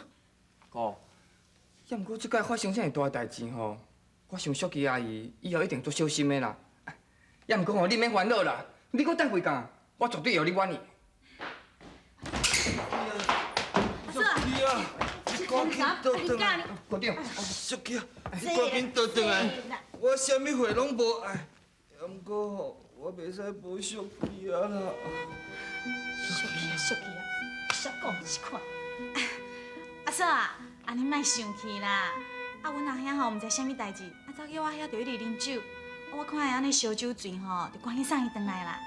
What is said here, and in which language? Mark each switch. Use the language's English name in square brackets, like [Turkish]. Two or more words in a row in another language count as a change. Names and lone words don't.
[Min Nan Chinese] 哥，也毋过即摆发生遮尔大代志吼，我想小琪阿姨以后一定做小心的啦。也毋过吼，你免烦恼啦，你搁等几工，我绝对会互你满意。小琪啊，你赶紧倒转来。高长，小琪啊，你赶紧倒转来。我啥物货拢无爱，毋过吼，我袂使无小琪啊啦。小琪啊，少讲一款。阿嫂啊，安尼莫生气啦。啊，阮阿兄吼毋知啥物代志，啊早叫我遐着去啉酒，我看伊安尼烧酒醉吼，就赶紧送伊转来啦。